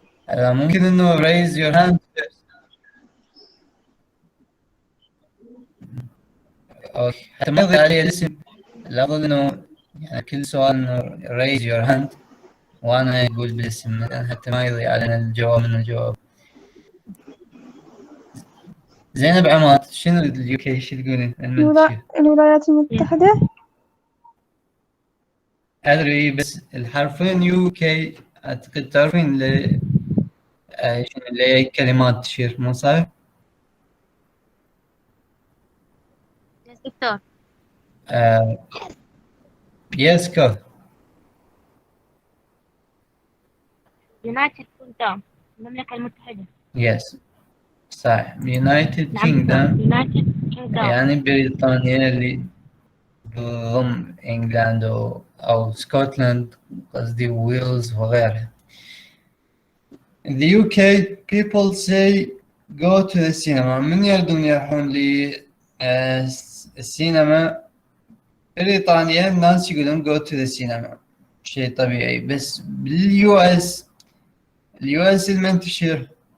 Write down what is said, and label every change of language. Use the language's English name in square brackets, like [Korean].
[Arabic] ممكن انه [English] raise your hand. [Arabic] اوكي حتى ما يضيع علي الاسم الافضل انه يعني كل سؤال انه [English] raise your hand [Arabic] وانا اقول بالاسم مثلا حتى ما يضيع علينا الجواب من الجواب. زينب عماد شنو اليو كي شو تقولين؟ الولايات المتحدة. ادري بس الحرفين يو كي اعتقد تعرفين شنو اللي هي كلمات تشير مو صحيح؟ [English] Yes doctor. Yes كو. [Arabic] يونايتد كينجدوم، المملكة المتحدة. [English] yes [Arabic] صح. [English] United [Arabic] نعم دكتور، [English] Kingdom United Kingdom. [Arabic] يعني بريطانيا اللي تضم إنجلند أو سكوتلاند، قصدي ويلز وغيرها. [English] In the UK people say go to the cinema. [Arabic] من يردون يروحون للسينما؟ بريطانيا الناس يقولون [English] go to the cinema، [Arabic] شيء طبيعي. بس باليو اس المنتشر